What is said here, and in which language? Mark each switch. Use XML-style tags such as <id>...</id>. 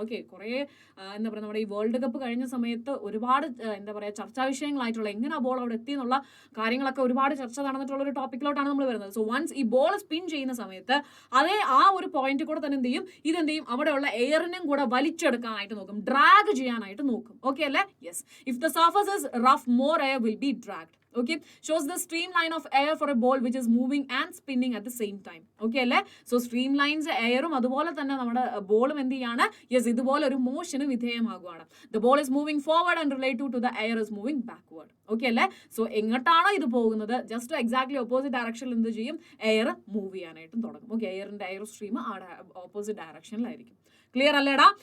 <ml>Okay, കുറേ എന്താ പറയുക, നമ്മുടെ ഈ വേൾഡ് കപ്പ് കഴിഞ്ഞ സമയത്ത് ഒരുപാട് എന്താ പറയുക ചർച്ചാ വിഷയങ്ങളായിട്ടുള്ള എങ്ങനെ ആ ബോൾ അവിടെ എത്തി എന്നുള്ള കാര്യങ്ങളൊക്കെ ഒരുപാട് ചർച്ച നടന്നിട്ടുള്ള ഒരു ടോപ്പിക്കിലോട്ടാണ് നമ്മൾ വരുന്നത്. സോ വൺസ് ഈ ബോൾ സ്പിൻ ചെയ്യുന്ന സമയത്ത് അതേ ആ ഒരു പോയിന്റ് കൂടെ തന്നെ എന്ത് ചെയ്യും? ഇതെന്ത് ചെയ്യും? അവിടെയുള്ള എയറിനും കൂടെ വലിച്ചെടുക്കാനായിട്ട് നോക്കും, ഡ്രാഗ് ചെയ്യാനായിട്ട് നോക്കും. ഓക്കെ അല്ലേ?</ml> <en>Yes, if the surface is rough, more air will be dragged. Okay, shows the streamline of air for a ball which is moving and spinning at the same time.</en> <ml>Okay അല്ലേ? So stream lines എയറും അതുപോലെ തന്നെ നമ്മുടെ ബോളും എന്ത് ചെയ്യാണ്? Yes, ഇതുപോലെ ഒരു മോഷന് വിധേയമാകുകയാണ്.</ml> <en>The ball is moving forward and relative to the air is moving backward.</en> <ml>Okay അല്ലേ? സോ എങ്ങോട്ടാണോ ഇത് പോകുന്നത് ജസ്റ്റ് എക്സാക്ട്ലി ഓപ്പോസിറ്റ് ഡയറക്ഷനിൽ എന്ത് ചെയ്യും? എയർ മൂവ് ചെയ്യാനായിട്ടും തുടങ്ങും. ഓക്കെ, എയർ സ്ട്രീം ആ ഓപ്പോസിറ്റ് ഡയറക്ഷനിലായിരിക്കും. ക്ലിയർ അല്ലേടാ?</ml>